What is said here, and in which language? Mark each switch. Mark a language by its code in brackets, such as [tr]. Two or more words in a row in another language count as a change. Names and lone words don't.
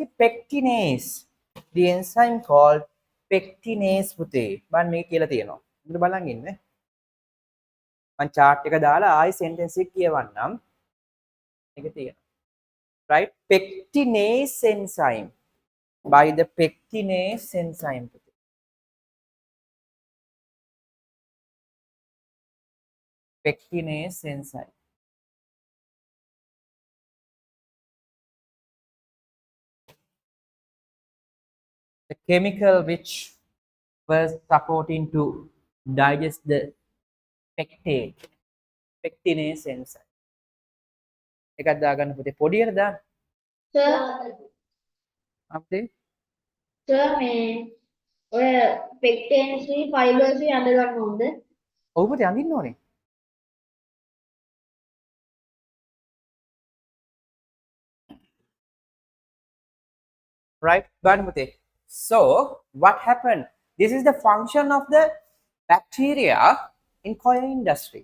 [en] Pectinase. The enzyme called pectinase [si] පුතේ. බලන්න මේක කියලා තියෙනවා. ඉතින් බලන් ඉන්න. මම chart එක දාලා ආයි sentence එක කියවන්නම්. මේක තියෙනවා. [en] Right? Pectinase enzyme. By the pectinase enzyme [si] පුතේ. [en] Pectinase enzyme. The chemical which was supporting to digest the pectate, pectinase enzyme. [si] එකක් දාගන්න පුතේ පොඩියට දාන්න. අපේ සර් මේ ඔය [en] pectins fibres [si] අඳ ගන්න ඕනද? ඔව් පුතේ අඳින්න ඕනේ. [en] Right, Banmute. So what happened? This is the function of the bacteria in coir industry.